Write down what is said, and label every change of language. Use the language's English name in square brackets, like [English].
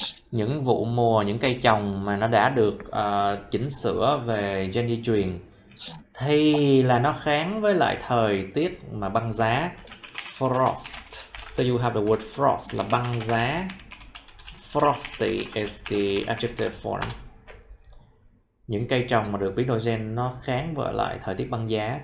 [Vietnamese] Những vụ mùa, những cây trồng mà nó đã được chỉnh sửa về gen di truyền thì là nó kháng với lại thời tiết mà băng giá. Frost. [English] So you have the word frost [Vietnamese] là băng giá. [English] Frosty is the adjective form. [Vietnamese] Những cây trồng mà được biến đổi gen nó kháng với lại thời tiết băng giá.